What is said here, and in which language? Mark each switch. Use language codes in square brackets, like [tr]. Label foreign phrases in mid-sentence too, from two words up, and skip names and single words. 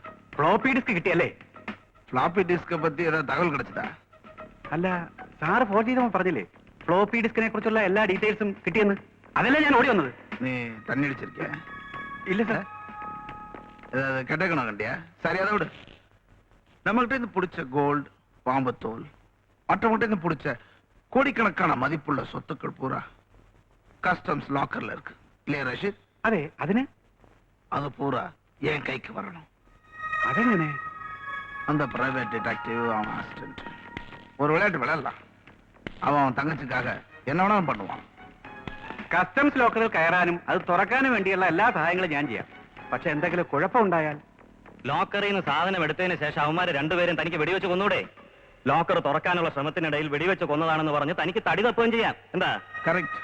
[en] floppy disk [ml] കിട്ടിയല്ലേ? [en] floppy disk [ta] பத்தி ஏதாவது தகவல் கிடைச்சதா? [ml] അല്ല, സാറ് ഫോൺ ചെയ്തപ്പോൾ പറഞ്ഞില്ലേ [en] floppy disk [ml] കുറിച്ചുള്ള എല്ലാ ഡീറ്റെയിൽസും കിട്ടിയെന്ന്? അതല്ലേ ഞാൻ ഓടി വന്നത്. [ta] நீ தண்ணி அடிச்சிருக்கிய? [ml] ഇല്ല സാർ. [ta] ஏதாவது கெட்டக்கணும் கண்டியா? சரி, அதை விடு. நம்மகிட்ட இருந்து பிடிச்ச கோல்டு, பாம்பத்தோல், மற்றவங்கிட்ட இருந்து பிடிச்ச கோடிக்கணக்கான மதிப்புள்ள சொத்துக்கள் பூரா [en] customs locker [ta] இருக்கு இல்லையா ரஷீத்? [ml] അതെ, അതിന് [ta] அது பூரா என் கைக்கு வரணும். [ml] അതെങ്ങനെ? [ta] அந்த [en] private detective [ta] அவன் அசிஸ்டன்ட் ஒரு விளையாட்டு விளையாடலாம். அவன் தங்கச்சிக்காக என்ன வேணாலும் பண்ணுவான். [en] customs locker [ml] കയറാനും അത് തുറക്കാനും വേണ്ടിയുള്ള എല്ലാ സഹായങ്ങളും ഞാൻ ചെയ്യാം. പക്ഷെ എന്തെങ്കിലും കുഴപ്പമുണ്ടായാൽ? ലോക്കറിൽ നിന്ന് സാധനം എടുത്തതിന് ശേഷം അവന്മാരെ രണ്ടുപേരും തനിക്ക് വെടിവെച്ച് കൊന്നൂടെ? ലോക്കർ തുറക്കാനുള്ള ശ്രമത്തിനിടയിൽ വെടിവെച്ച് കൊന്നതാണെന്ന് പറഞ്ഞ് തനിക്ക് തടി തപ്പുകയും ചെയ്യാം. എന്താ? കറക്റ്റ്.